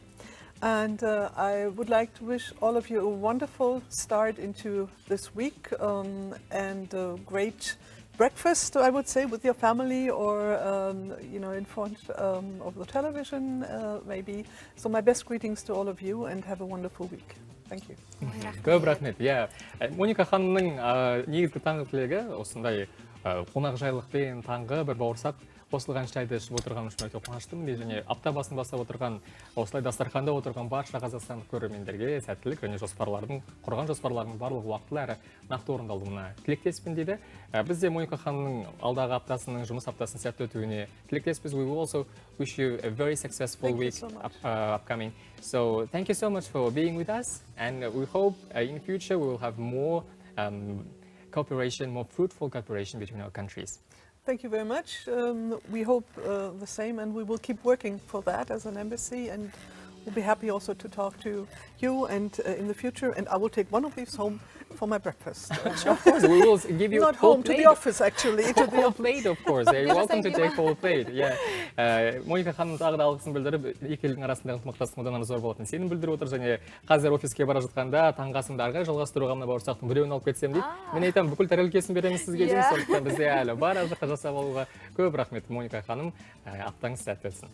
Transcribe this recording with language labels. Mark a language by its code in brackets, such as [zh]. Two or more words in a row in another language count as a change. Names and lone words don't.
[en] And I would like to wish all of you a wonderful start into this week and a great breakfast, I would say, with your family or in front of the television, maybe. So my best greetings to all of you and have a wonderful week. Thank you. [kk] Көп рахмет. Моника ханымның негізгі таңғы тілегі осындай қонақжайлықпен таңғы бір бауырсақ қосылған шайды ішіп отырғаным үшін өте қуаныштымын, және апта басын бастап отырған осылай дастарханда отырған барша қазақстандық көрермендерге сәттілік және құрған жоспарларының барлығы уақытылы әрі нақты орындалуына тілектеспін дейді. Біз де Моника ханымның алдағы аптасының жұмыс аптасының сәтті өтуіне тілектеспіз. [en] We will also wish you a very successful week upcoming. So thank you so much for being with us, and we hope in the future we will have more cooperation, more fruitful cooperation between our countries. Thank you very much. We hope the same, and we will keep working for that as an embassy, and we'll be happy also to talk to you and in the future, and I will take one of these home for my breakfast. Of course, we will give you not whole home, plate. to the office actually. To the plate, of course. You're welcome to take whole plate. Yeah. [kk] Моника ханым тағы да алғысын білдіріп, екі елдің арасындағы ынтымақтастықтың одан ары зор болатынын сенім білдіріп отыр, және қазір офиске бара жатқанда таңғы асымды ары қарай жалғастыруға мына бауырсақтың біреуін алып кетсем дейді. Мен айтамын, бүкіл тәрелкесін береміз сізге деймін, сондықтан бізде әлі бар жаққа жасап алуға. Көп рахмет, Моника ханым. Аптаңыз сәтті өтсін.